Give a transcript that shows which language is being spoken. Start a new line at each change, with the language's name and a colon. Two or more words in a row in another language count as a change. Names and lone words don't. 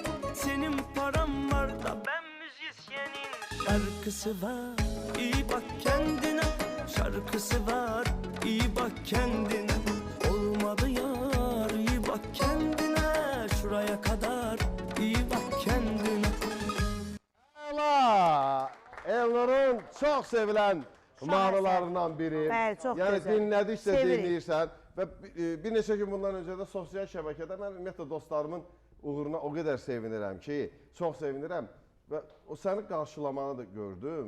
Turkish: Senin param var da ben müzisyenin. Şarkısı var, iyi bak kendine. Şarkısı var, iyi bak kendine. Olmadı yar, iyi bak kendine. Şuraya kadar, iyi bak kendine. Allah!
Azerbaijani: Elnur'un çox sevilən mahnılarından biri. Bəli, çox Yəni gözəl. dinlədikcə Sevirik. dinləyirsən və bir neçə gün bundan öncə də sosial şəbəkədə mən ümumiyyətlə dostlarımın uğruna o qədər sevinirəm ki, çox sevinirəm və o səni qarşılamanı da gördüm.